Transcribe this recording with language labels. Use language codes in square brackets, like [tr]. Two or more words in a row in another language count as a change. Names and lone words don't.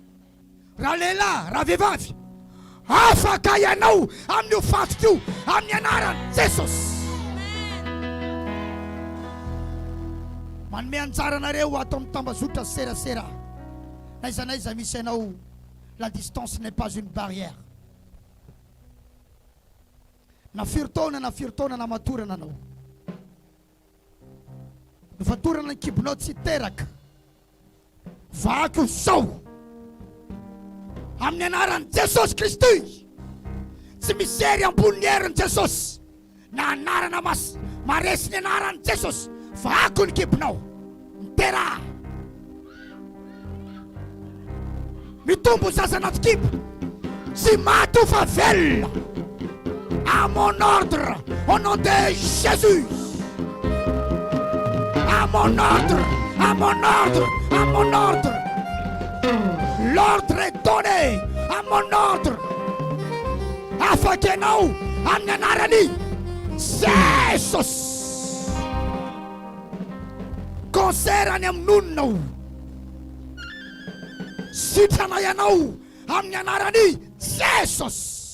[mg] Raha lehilahy, raha vehivavy, afaka ianao amin'io fatoka io amin'ny anaran'i Jesosy. Manome anjara anareo ato amin'ny tambazotra serasera. N'aiza misy ianao, [fr] la distance n'est pas une barrière. [mg] Na firy taona namatorana anao, no fatorana ny kibonao tsy teraka, vaky zao amin'ny anaran'i Jesosy Kristy. Tsy misery ambony herin'i Jesosy na anarana maresy ny anaran'i Jesosy. Vaky ny kibonao, mitera, mitombo zaza anaty kibo, tsy maty ho fa velona. [fr] À mon ordre, au nom de Jésus. À mon ordre, à mon ordre, à mon ordre. L'ordre est donné à mon ordre. [mg] Afaka ianao amin'ny anarany Jesosy. Concert any amin'ny nononao, sitrana ianao amin'ny anarany Jesosy.